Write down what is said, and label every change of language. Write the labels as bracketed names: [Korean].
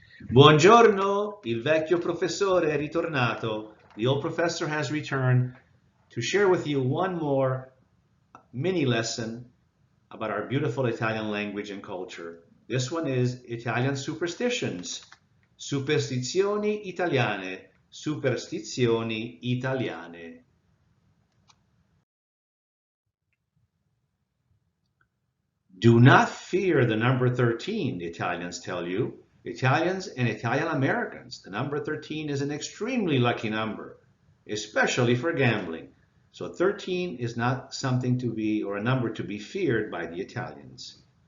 [Italian] Buongiorno, il vecchio professore è ritornato. [English] The old professor has returned to share with you one more mini lesson about our beautiful Italian language and culture. This one is Italian superstitions. [Italian] Superstizioni italiane. Superstizioni italiane. [English] Do not fear the number 13, the Italians tell you. Italians and Italian Americans, the number 13 is an extremely lucky number, especially for gambling. So 13 is not something to be, or a number to be feared by the Italians.